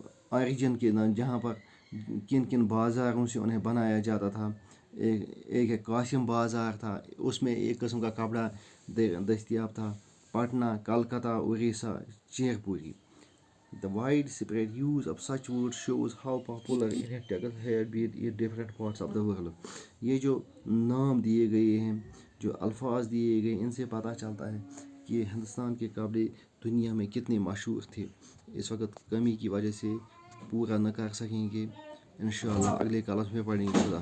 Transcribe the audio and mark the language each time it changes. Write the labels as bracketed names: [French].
[Urdu] Origin کے نام، جہاں پر کن کن بازاروں سے انہیں بنایا جاتا تھا. ایک قاسم بازار تھا، اس میں ایک قسم کا کپڑا دستیاب تھا. پٹنہ، کلکتہ، اڑیسہ، چیر پوری. [English] The widespread use of such words shows how popular Indian textiles had been in different parts of the world. [Urdu] یہ جو نام دیے گئے ہیں، جو الفاظ دیے گئے، ان سے پتہ چلتا ہے کہ ہندوستان کے کپڑے دنیا میں کتنے مشہور تھے. اس وقت کمی کی وجہ سے پورا نہ کر سکیں گے. انشاءاللہ اگلے کلس میں پڑھیں گے.